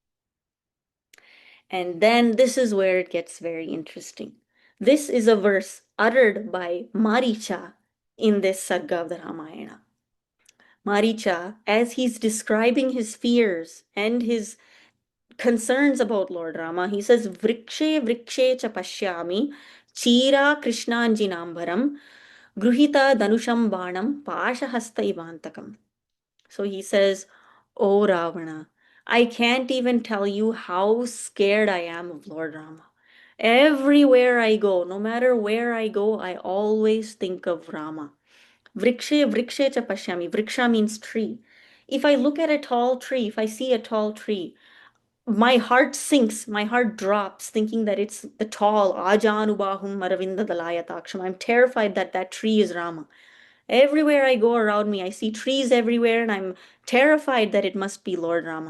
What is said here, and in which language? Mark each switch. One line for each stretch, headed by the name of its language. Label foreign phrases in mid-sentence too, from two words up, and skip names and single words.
English: And then this is where it gets very interesting. This is a verse uttered by Maricha in this Sarga of the Ramayana. Maricha, as he's describing his fears and his concerns about Lord Rama, he says,
Sanskrit: वृक्षे वृक्षे च पश्यामि, चीर कृष्णाजिनाम्बरम्, गृहीत धनुषं बाणं, पाशहस्त इवान्तकम्.
English: So he says, Oh Ravana, I can't even tell you how scared I am of Lord Rama. Everywhere I go, no matter where I go, I always think of Rama.
Sanskrit: वृक्षे वृक्षे च पश्यामि.
English: Vriksha means tree. If I look at a tall tree, if I see a tall tree, my heart sinks, my heart drops, thinking that it's the tall
Sanskrit: आजानुबाहुम् अरविन्द दलायताक्षम्.
English: I'm terrified that that tree is Rama. Everywhere I go around me, I see trees everywhere, and I'm terrified that it must be Lord Rama.